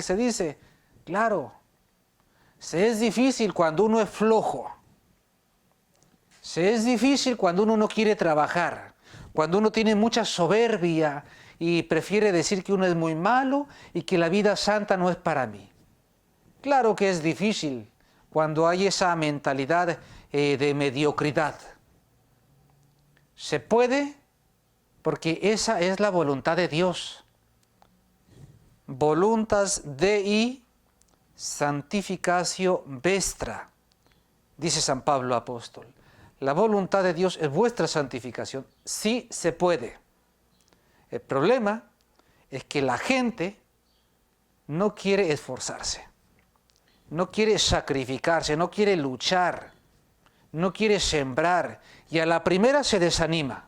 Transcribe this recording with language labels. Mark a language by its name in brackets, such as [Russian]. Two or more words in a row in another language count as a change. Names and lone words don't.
[Spanish] Se dice, claro, se es difícil cuando uno es flojo, se es difícil cuando uno no quiere trabajar, cuando uno tiene mucha soberbia y prefiere decir que uno es muy malo y que la vida santa no es para mí. Claro que es difícil cuando hay esa mentalidad de mediocridad. Se puede porque esa es la voluntad de Dios. [Latin] Voluntas Dei sanctificatio vestra, [Spanish] dice San Pablo apóstol. La voluntad de Dios es vuestra santificación. Sí se puede. El problema es que la gente no quiere esforzarse, no quiere sacrificarse, no quiere luchar, no quiere sembrar y a la primera se desanima.